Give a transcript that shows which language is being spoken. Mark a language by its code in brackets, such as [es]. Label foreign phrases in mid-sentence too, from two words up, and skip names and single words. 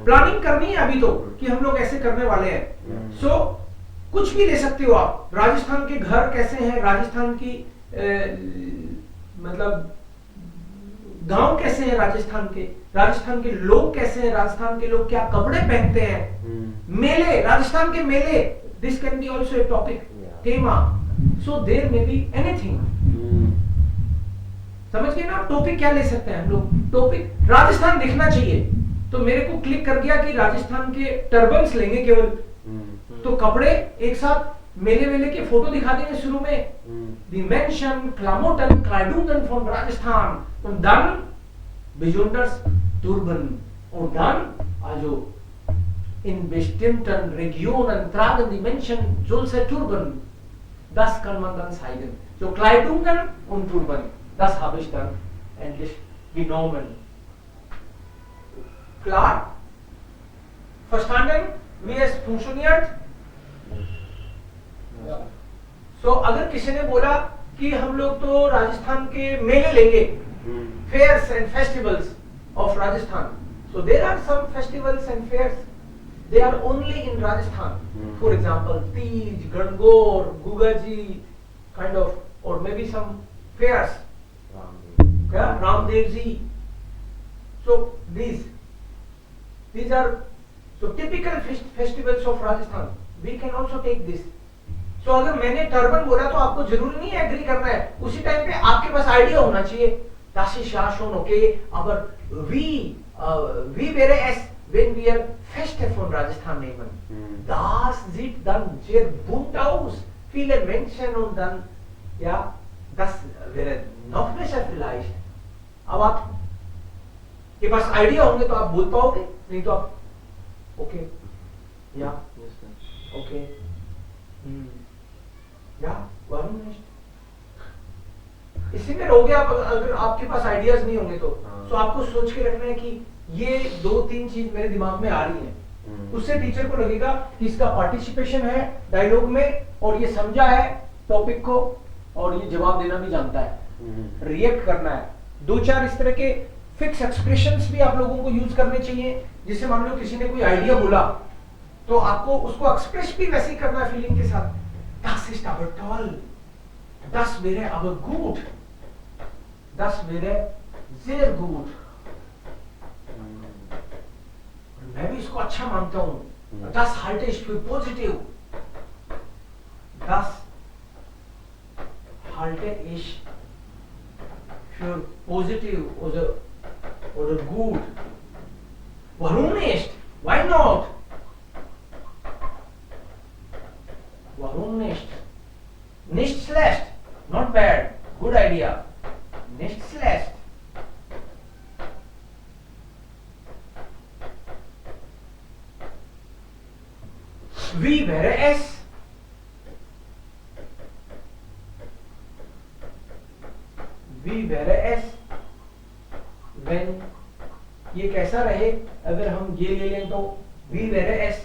[hi] प्लानिंग करनी है अभी तो कि हम लोग ऐसे करने वाले हैं सो कुछ भी ले सकते हो आप राजस्थान के घर कैसे हैं राजस्थान की मतलब गांव कैसे हैं राजस्थान के लोग कैसे हैं राजस्थान के लोग क्या कपड़े पहनते हैं मेले राजस्थान के मेले [en] this can be also a topic Thema so there may be anything [hi] समझ गए ना टॉपिक क्या ले सकते हैं हम लोग टॉपिक राजस्थान दिखना चाहिए तो मेरे को क्लिक कर गया कि राजस्थान के टर्बन्स लेंगे केवल तो कपड़े एक साथ मेले के फोटो दिखा देंगे शुरू में [de] die Menschen Klamotten Kleidungen von Rajasthan und dann besonders Turban und dann also in bestimmten Regionen tragen die Menschen solche Turban das kann man dann zeigen so Kleidungen und Turban das habe ich dann endlich genommen klar verstanden wie es funktioniert [hi] सो अगर किसी ने बोला कि हम लोग तो राजस्थान के मेले लेंगे [en] fairs and festivals of Rajasthan so there are some festivals and fairs they are only in Rajasthan for example Teej Gangaur Gugaji kind of और may be some fairs Ramdev ji so these are so typical festivals of Rajasthan we can also take this [hi] तो अगर मैंने टर्बन बोला तो आपको जरूरी नहीं है एग्री करना है उसी टाइम पे आपके पास आइडिया होना चाहिए [de] das ist ja schon okay aber wie wäre es wenn wir Feste von Rajasthan nehmen das sieht dann sehr bunt aus viele Menschen und dann ja das wäre noch besser vielleicht [hi] अब आप के पास आइडिया होंगे तो आप बोल पाओगे नहीं तो आप ओके या ओके या वारुण इसी में रहोगे आप अगर आपके पास आइडियाज नहीं होंगे तो आपको सोच के रखना है कि ये 2-3 चीज मेरे दिमाग में आ रही हैं उससे टीचर को लगेगा कि इसका पार्टिसिपेशन है डायलॉग में और ये समझा है टॉपिक को और ये जवाब देना भी जानता है रिएक्ट करना है 2-4 इस तरह के [en] fix expressions [hi] भी आप लोगों को यूज करने चाहिए जिससे मान लो किसी ने कोई आइडिया बोला तो आपको उसको एक्सप्रेस भी वैसे ही करना है फीलिंग के साथ [de] Das ist aber toll. Das wäre aber gut. Das wäre sehr gut. [hi] मैं भी इसको अच्छा मानता हूँ. [de] Das halte ich für positiv. Das halte ich für positiv oder gut. Warum nicht? [en] Why not? [de] Warum nicht? Nicht schlecht. [en] Not bad. Good idea. [de] Nicht schlecht. Wie wäre es? Wie wäre es, wenn [hi] ये कैसा रहे अगर हम ये ले लें तो [de] wie wäre es?